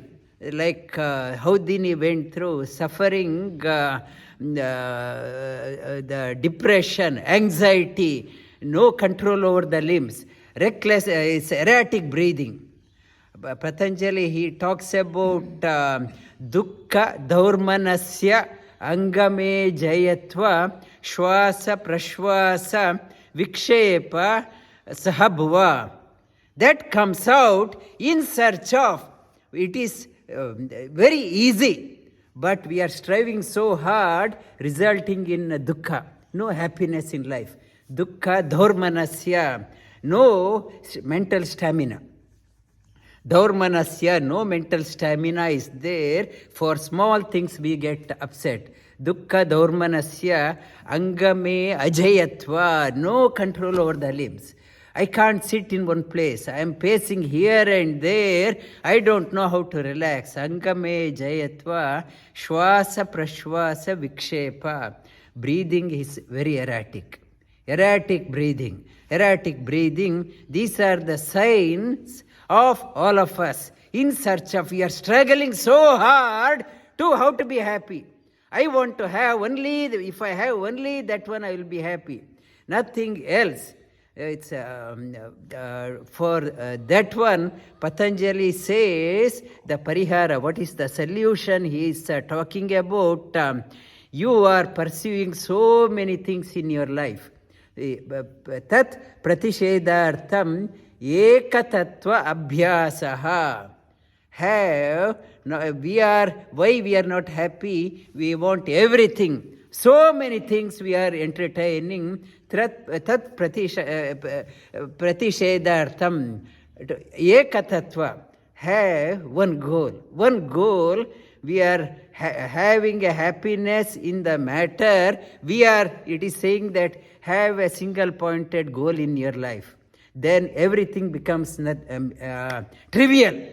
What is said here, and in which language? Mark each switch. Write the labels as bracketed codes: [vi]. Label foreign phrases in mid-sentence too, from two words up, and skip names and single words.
[en] Like Houdini went through suffering, the depression, anxiety, no control over the limbs, reckless, it's erratic breathing. Patanjali, he talks about [sa] दुःख दौर्मनस्य अङ्गमे जयत्व श्वास प्रश्वास विक्षेप सहभुवः. [en] That comes out in search of. It is very easy, but we are striving so hard, resulting in dukkha, no happiness in life. [sa] दुःख दौर्मनस्य, [en] no mental stamina. Dhaurmanasya, no mental stamina is there. For small things we get upset. [sa] दुःख दौर्मनस्य, अङ्गमे अजयत्व, [en] no control over the limbs. I can't sit in one place. I am pacing here and there. I don't know how to relax. [sa] अङ्गमे जयत्व, श्वास प्रश्वास विक्षेप. [en] Breathing is very erratic. Erratic breathing. Erratic breathing. These are the signs of all of us in search of. We are struggling so hard to how to be happy. I want to have only, if I have only that one, I will be happy. Nothing else. It's for that one, Patanjali says the parihara. What is the solution? He is talking about. You are pursuing so many things in your life. [sa] तत् प्रतिषेधार्थम् एकतत्त्व अभ्यासः. [en] Why we are not happy? We want everything. So many things we are entertaining. [sa] तत् प्रतिषेधार्थम् एकतत्त्व. [en] Have one goal. One goal. We are having a happiness in the matter. It is saying that have a single pointed goal in your life. Then everything becomes trivial.